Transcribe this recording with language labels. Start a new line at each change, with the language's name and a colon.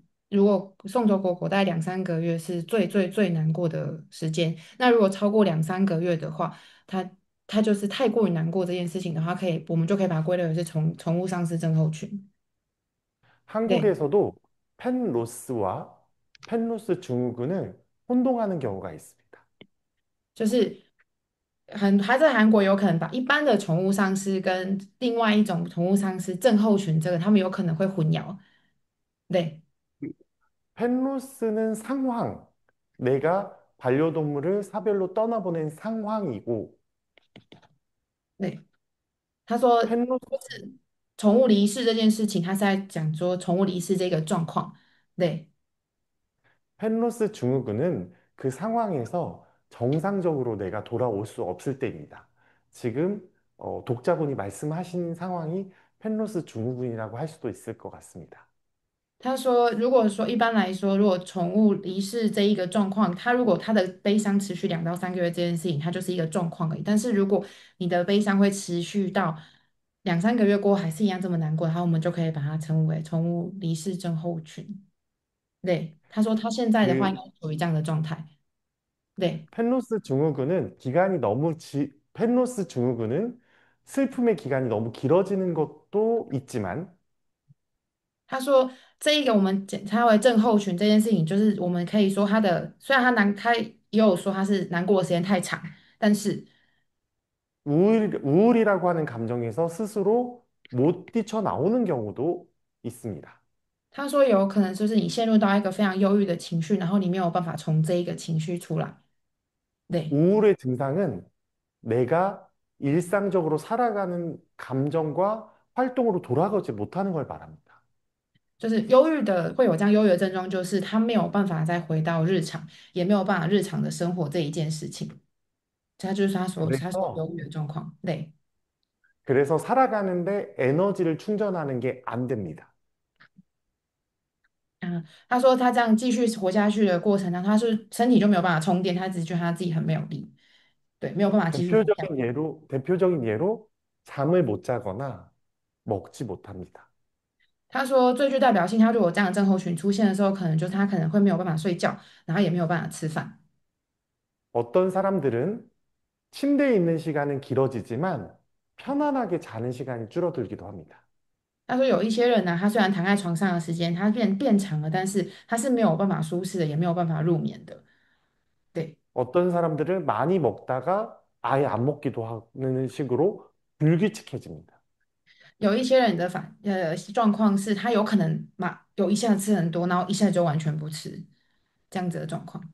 Chinese: 他说，通常啊，我们如果送走狗狗大概2、3个月是最难过的时间。那如果超过2、3个月的话，他就是太过于难过这件事情的话，我们就可以把它归类为是宠物丧失症候群。对，
Korean: 한국에서도 펜로스와 펜로스 증후군을 혼동하는 경우가 있습니다.
Chinese: 就是还在韩国有可能把一般的宠物丧失跟另外一种宠物丧失症候群这个，他们有可能会混淆。对。
Korean: 펜로스는 상황, 내가 반려동물을 사별로 떠나보낸 상황이고,
Chinese: 对，他说
Korean: 펜로스,
Chinese: 就是宠物离世这件事情，他是在讲说宠物离世这个状况。对，
Korean: 펜로스 증후군은 그 상황에서 정상적으로 내가 돌아올 수 없을 때입니다. 지금 독자분이 말씀하신 상황이 펜로스 증후군이라고 할 수도 있을 것 같습니다.
Chinese: 他说，如果说一般来说，如果宠物离世这一个状况，如果他的悲伤持续2到3个月这件事情，它就是一个状况而已。但是如果你的悲伤会持续到2、3个月过后，还是一样这么难过，然后我们就可以把它称为宠物离世症候群。对，他说他现在的话应该 그 处于这样的状态。对，
Korean: 펜로스 증후군은 기간이 너무 펜로스 증후군은 슬픔의 기간이 너무 길어지는 것도 있지만
Chinese: 他说这一个我们检查为症候群这件事情，就是我们可以说他的，虽然他也有说他是难过的时间太长，但是
Korean: 우울이라고 하는 감정에서 스스로 못 뛰쳐나오는 경우도 있습니다.
Chinese: 他说有可能就是你陷入到一个非常忧郁的情绪，然后你没有办法从这一个情绪出来。对，
Korean: 우울의 증상은 내가 일상적으로 살아가는 감정과 활동으로 돌아가지 못하는 걸 말합니다.
Chinese: 就是忧郁的会有这样忧郁的症状，就是他没有办法再回到日常，也没有办法日常的生活这一件事情，他就是他所
Korean: 그래서
Chinese: 忧郁的状况。对。
Korean: 그래서 살아가는데 에너지를 충전하는 게 안 됩니다.
Chinese: 嗯，他说他这样继续活下去的过程当中，他是身体就没有办法充电，他只是觉得他自己很没有力，对，没有办法继续活下去。
Korean: 대표적인 예로 잠을 못 자거나 먹지 못합니다.
Chinese: 他说最具代表性，他如果这样的症候群出现的时候，可能就是他可能会没有办法睡觉，然后也没有办法吃饭。
Korean: 어떤 사람들은 침대에 있는 시간은 길어지지만 편안하게 자는 시간이 줄어들기도 합니다.
Chinese: 他说有一些人呢，他虽然躺在床上的时间他变长了，但是他是没有办法舒适的，也没有办法入眠的。对，
Korean: 어떤 사람들은 많이 먹다가 아예 안 먹기도 하는 식으로 불규칙해집니다.
Chinese: 有一些人的状况是他有可能有一下吃很多，然后一下就完全不吃，这样子的状况。